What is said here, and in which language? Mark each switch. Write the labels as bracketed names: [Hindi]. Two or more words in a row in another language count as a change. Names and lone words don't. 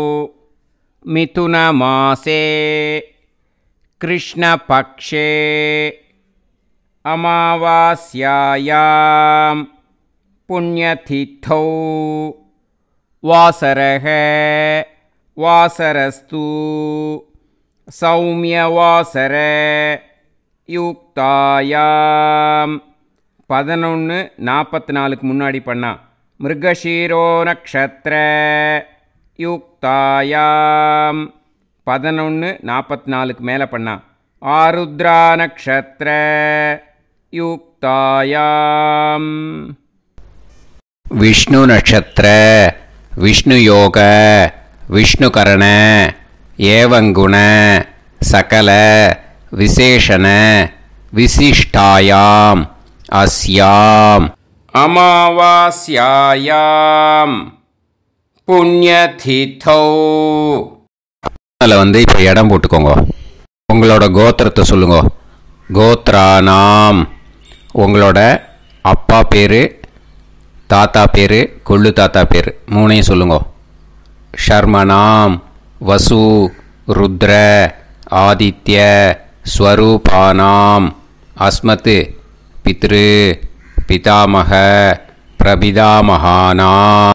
[Sanskrit] मिथुनमासे कृष्णपक्षे अमावास्यायां पुण्यतिथौ वासरः वासरस्तु सौम्यवासर युक्तायां 11:44 [Tamil] முன்னாடி பண்ணா [Sanskrit] मृगशीर्ष नक्षत्र युक्तायाम् 11:44 [Tamil] மேலே பண்ணா [Sanskrit] आर्द्रा नक्षत्र युक्तायाम विष्णु नक्षत्र विष्णु योग विष्णु करण एवं गुण सकल विशेषण विशिष्टायाम अस्याम अमावास्यायाम पुण्यतिथौ [Tamil] வந்து இப்போ இடம் போட்டுக்கோங்க. உங்களோட கோத்திரத்தை சொல்லுங்க. கோத்ரானாம் உங்களோட அப்பா பேர், தாத்தா பேர், கொள்ளு தாத்தா பேர் மூணையும் சொல்லுங்க. [Sanskrit] शर्मणां वसु रुद्र आदित्य स्वरूपाणां अस्मत् पितृ पितामह प्रपितामहानाम्.